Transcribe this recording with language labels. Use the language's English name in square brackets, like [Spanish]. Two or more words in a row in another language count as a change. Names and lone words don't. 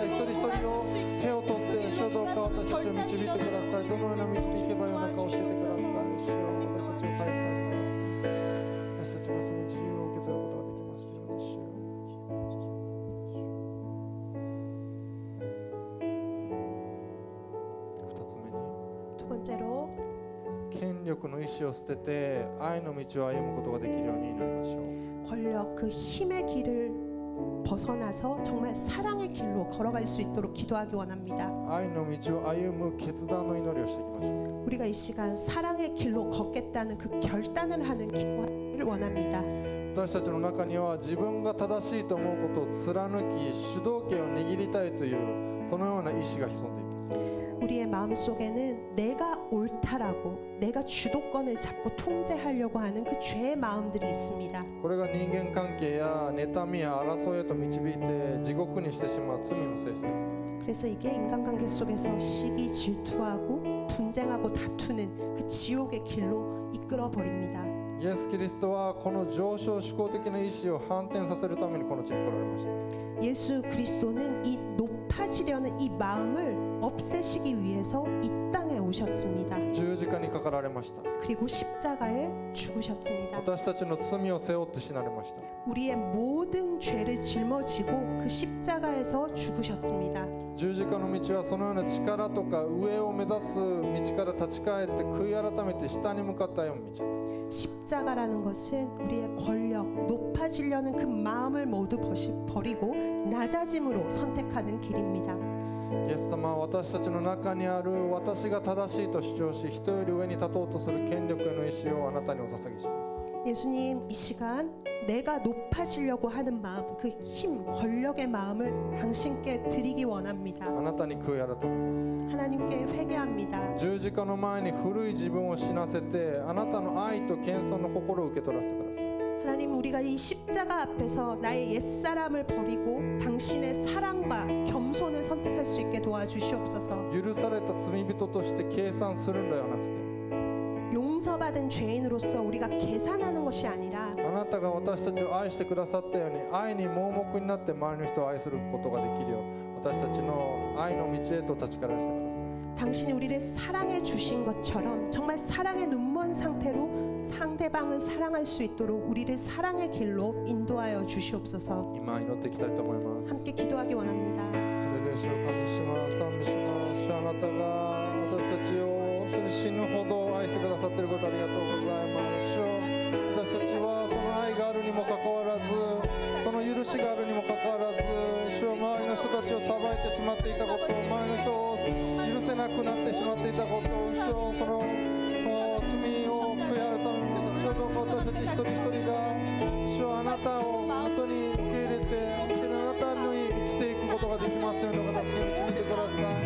[Japanese] 一人一人を手を取って主をどうか私たちを導いてください。どのような道に行けばよいのか教えてください。主を私たちを回復させてください。私たちがその自由を受け取ることができますように。主よ二つ目に [Korean] 두 번째로 [Japanese] 権力の意志を捨てて愛の道を歩むことができるように祈りましょう。 [Korean] 권력 그 힘의 길을 벗어나서 정말 사랑의 길로 걸어갈 수 있도록 기도하기 원합니다. [Japanese] 愛の道を歩む決断の祈りをしていきましょう。 [Korean] 우리가 이 시간 사랑의 길로 걷겠다는 그 결단을 하는 기도를 원합니다. [Japanese] 私たちの中には自分が正しいと思うことを貫き主導権を握りたいというそのような意志が潜んでいます。 [Korean] 우리의 마음속에는 내가 옳다라고 내가 주도권을 잡고 통제하려고 하는 그 죄의 마음들이 있습니다. [Japanese] これが人間関係や妬みや争いへと導いて地獄にしてしまう罪の性質です。 [Korean] 그래서 이게 인간관계 속에서 시기 질투하고 분쟁하고 다투는 그 지옥의 길로 이끌어 버립니다. [Japanese] イエス・キリストはこの上昇志向的な意志を反転させるためにこの地に来られました。 [Korean] 예수 그리스도는 이 높아지려는 이 마음을 없애시기 위해서 이 땅에 오셨습니다. [Japanese] 十字架にかかられました。 [Korean] 그리고 십자가에 죽으셨습니다. [Japanese] 私たちの罪を背負って死なれました。 [Korean] 우리의 모든 죄를 짊어지고 그 십자가에서 죽으셨습니다. [Japanese] 十字架の道はそのような力とか上を目指す道から立ち返って悔い改めて下に向かったような道です。 [Korean] 십자가라는 것은 우리의 권력, 높아지려는 그 마음을 모두 버리고 낮아짐으로 선택하는 길입니다. [Japanese] イエス様は私たちの中にある私が正しいと主張し人より上に立とうとする権力への意志をあなたにお捧げします。 [Korean] 예수님, 이 시간 내가 높아지려고 하는 마음, 그 힘, 권력의 마음을 당신께 드리기 원합니다. [Japanese] あなたに悔い改めます。 [Korean] 하나님께 회개합니다. [Japanese] 十字架の前に古い自分を死なせて、あなたの愛と謙遜の心を受け取らせてください。 [Korean] 하나님, 우리가 이 십자가 앞에서 나의 옛사람을 버리고 당신의 사랑과 겸손을 선택할 수 있게 도와주시옵소서. [Japanese] 許された罪人として計算するのではなくて、 [Korean] 용서받은 죄인으로서 우리가 계산하는 것이 아니라 [Japanese] あなたが私たちを愛してくださったように、愛に盲目になって周りの人を愛することができるよう、私たちの愛の道へと立ち返らせてください。 [Korean] 당신이 우리를 사랑해 주신 것처럼 정말 사랑의 눈먼 상태로 상대방을 사랑할 수 있도록 우리를 사랑의 길로 인도하여 주시옵소서. [Japanese] 今祈っていきたいと思います。 [Korean] 함께 기도하기 원합니다. [Japanese] ハレルヤ、主を感謝します。賛美します。主、あなたが私たちを本当に死ぬほど愛してくださっていることありがとうございます。主よ、私たちはその愛があるにもかかわらず、その許しがあるにもかかわらず、主よ、周りの人たちを裁いてしまっていたこと、周りの人を許せなくなってしまっていたこと、主よ、その罪を悔い改めます。主よ、どうか私たち一人一人が、主よ、あなたを本当に受け入れて、本当にあなたに生きていくことができますように、私に導いてください。